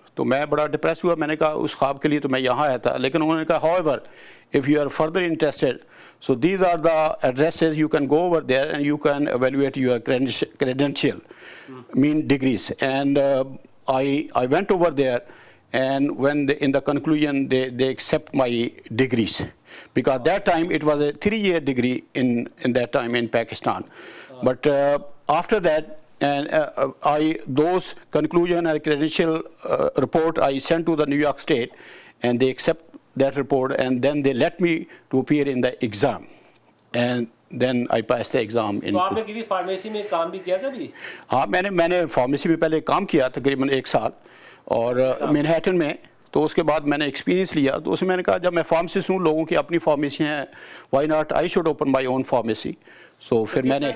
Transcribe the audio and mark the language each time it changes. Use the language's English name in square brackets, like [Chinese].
[Urdu] تو میں بڑا ڈپریس ہوا. میں نے کہا اس خواب کے لیے تو میں یہاں آیا تھا. لیکن انہوں نے کہا [English] however if you are further interested so these are the addresses, you can go over there and you can evaluate your credential, mean degrees. And I went over there, and when in the conclusion they accept my degrees, because that time it was a 3-year degree in that time in Pakistan. But after that, and those conclusion and credential report I sent to the New York State, and they accept that report, and then they let me to appear in the exam, and then I passed the exam. [Urdu] تو آپ نے کسی pharmacy میں کام بھی کیا کبھی؟ ہاں، میں نے فارمیسی میں پہلے کام کیا تقریباً 1 سال، اور مینہٹن میں. تو اس کے بعد میں نے ایکسپیرینس لیا. تو اس میں نے کہا جب میں فارماسسٹ ہوں، لوگوں کی اپنی فارمیسی ہیں، [English] Why not I should open my own pharmacy. [Urdu] سو پھر میں نے